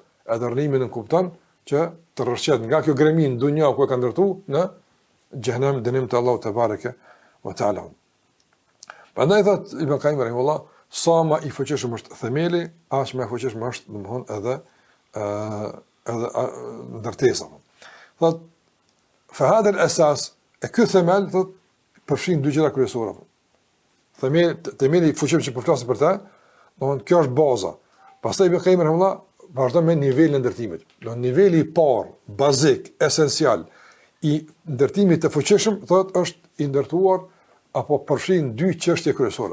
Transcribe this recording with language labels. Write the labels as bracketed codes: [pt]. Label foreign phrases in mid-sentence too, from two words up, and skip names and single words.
[sq] E dërnimin në kuptan që të rrëshqet nga kjo gremin dunja ku e ka ndërtu në gjëhenem dënim të Allahu [ar] تبارك وتعالى. [sq] Prandaj thot Ibn Qayyim rahimahullah, sa ma i fuqishëm është themeli, aq më i fuqishëm është domthon edhe ndërtesa. [ar] Thot فهذا الأساس, [sq] ky themel thot përfshin dy gjëra kryesore. Themeli i fuqishëm që po flasim për ta, domthon kjo është baza. Pastaj Ibn Qayyim rahimahullah vazhdon me nivelin e ndërtimit. Do niveli i parë, bazik, esencial i ndërtimit të fuqishëm, thotë është i ndërtuar apo përfshin dy çështje kryesore.